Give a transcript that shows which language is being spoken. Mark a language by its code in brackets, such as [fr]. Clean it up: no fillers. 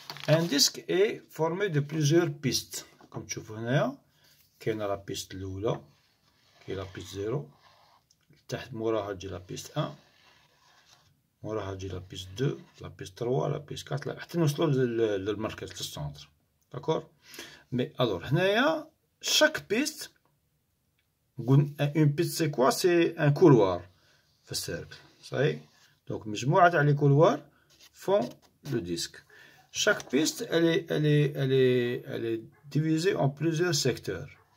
[fr] Un disque est formé de plusieurs pistes. comme [ar] تشوفوا هنايا كاينه la piste الاولى, كاين la piste 0, تحت موراها تجي la piste 1, موراها تجي la piste 2, la piste 3, la piste 4, حتى نوصلوا للمركز للسنتر. [fr] D'accord. mais alors هنايا chaque piste, une piste c'est quoi? c'est un couloir [ar] في السيركل. صحيح. [fr] donc [ar] مجموعة تاع [fr] les couloirs font le disque. chaque piste elle est divisée en plusieurs secteurs.